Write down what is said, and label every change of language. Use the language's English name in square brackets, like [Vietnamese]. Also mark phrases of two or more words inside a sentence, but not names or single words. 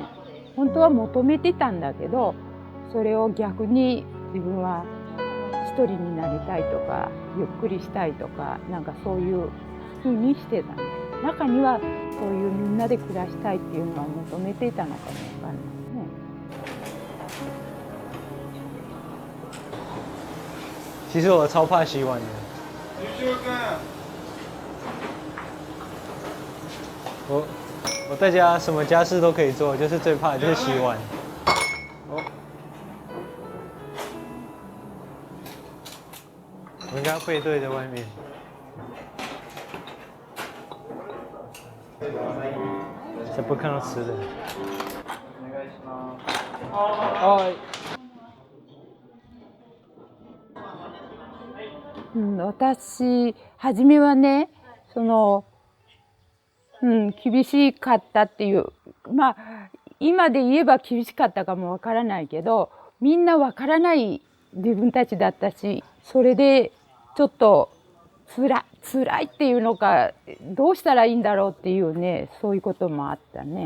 [Japanese] 本当は求めてたんだけど、それを逆に自分は一人になりたいとか、ゆっくりしたいとか、なんかそういうふうにしてたんだ。中にはそういうみんなで暮らしたいっていうのは求めていたのかもわかんないね。 [Chinese] 其实我超怕洗碗的。我在家什么家事都可以做，就是最怕的就是洗碗。我应该背对着外面。才不会看到吃的。 [Japanese] はい。私初めはね、厳しかったっていう、今で言えば厳しかったかもわからないけど、みんなわからない自分たちだったし、それでちょっと辛いっていうのか、どうしたらいいんだろうっていうね、そういうこともあったね。